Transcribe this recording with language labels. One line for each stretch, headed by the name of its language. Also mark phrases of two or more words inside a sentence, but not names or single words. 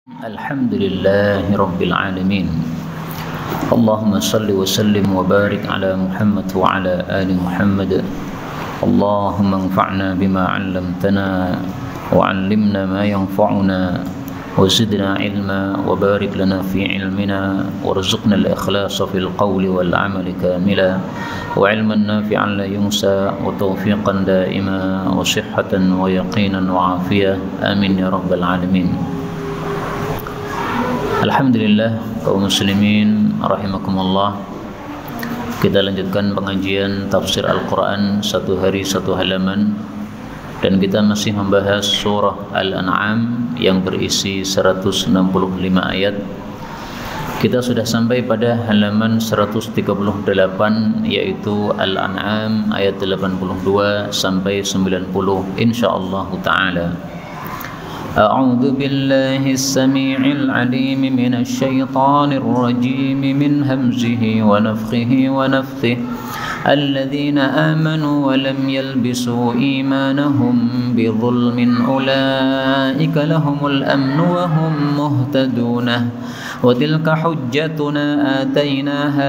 Arabic: الحمد لله رب العالمين. اللهم صل وسلم وبارك على محمد وعلى آل محمد. اللهم انفعنا بما علمتنا وعلمنا ما ينفعنا وزدنا علما وبارك لنا في علمنا وارزقنا الإخلاص في القول والعمل كاملا وعلما نافعا لا ينسى وتوفيقا دائما وصحة ويقينا وعافية. آمين يا رب العالمين.
Indonesian: Alhamdulillah kaum muslimin rahimakumullah. Kita lanjutkan pengajian tafsir Al-Quran satu hari satu halaman, dan kita masih membahas surah Al-An'am yang berisi 165 ayat. Kita sudah sampai pada halaman 138, yaitu Al-An'am ayat 82 sampai 90
Arabic: إن شاء الله تعالى. أعوذ بالله السميع العليم من الشيطان الرجيم من همزه ونفخه ونفثه الذين آمنوا ولم يلبسوا إيمانهم بظلم أولئك لهم الأمن وهم مهتدون وتلك حجتنا آتيناها